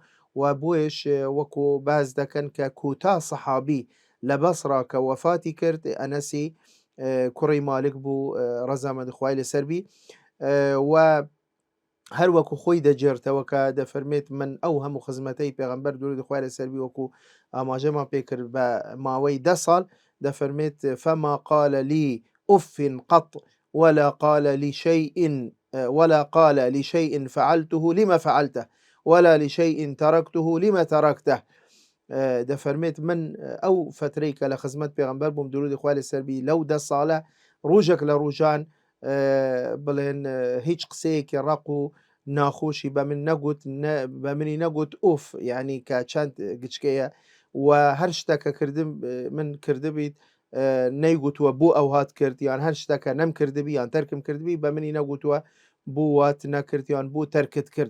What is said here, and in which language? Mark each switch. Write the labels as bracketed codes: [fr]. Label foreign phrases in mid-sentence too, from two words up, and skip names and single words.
[ckb] و بۆیش وەکو باز دەکەن کە کوتا سەحابی لە بەسڕا کە وەفاتی کرد ئەنەسی کوڕی مالک بوو ڕەزامەندی خوای لەسەربی و هەر وەکو خۆی دەجێرتەوە کە دەفەرمێت من ئەو هەموو خزمەتەی پێغەمبەر درودی خوای لەسەربی وەکو ئاماژەمان پێکرد بە ماوەی 10 ساڵ، دەفەرمێت [ar] فما قال لي أف قط ولا قال لشيء فعلته لما فعلته ولا لشيء تركته لما تركته. [ckb] دەفەرمێت من ئەو فترەی کە لە خزمەت پێغەمبەر بووم درودی خوای لەسەربی لەو 10 ساڵە ڕۆژێک لە ڕۆژان بڵێن هیچ قسەیەکی ڕق و ناخۆشی بە منی نەگوت ئوف، یعنی کە چەند گچکەیە و هەر شتێکە کردم من کردبیت نەیگوتووە بۆ ئەو هات کرد، یان هەر شتێکە نەم کردبی یان تەرکم کردبی بە منی نەگوتووە بۆ وات نەکرد یان بۆ تەرکت کرد.